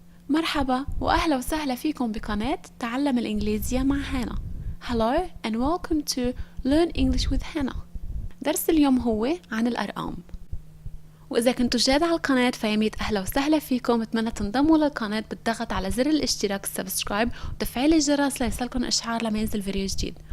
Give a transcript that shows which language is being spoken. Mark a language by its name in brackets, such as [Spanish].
[Arabic] مرحبا وأهلا وسهلا فيكم بقناة تعلم الإنجليزية مع هانا. [English] Hello and welcome to Learn English with Hana. [Arabic] درس اليوم هو عن الأرقام. وإذا كنتوا جداد على القناة فيميت أهلا وسهلا فيكم. بتمنى تنضموا للقناة بالضغط على زر الاشتراك السبسكرايب وتفعيل الجرس ليصلكم إشعار لما ينزل فيديو جديد.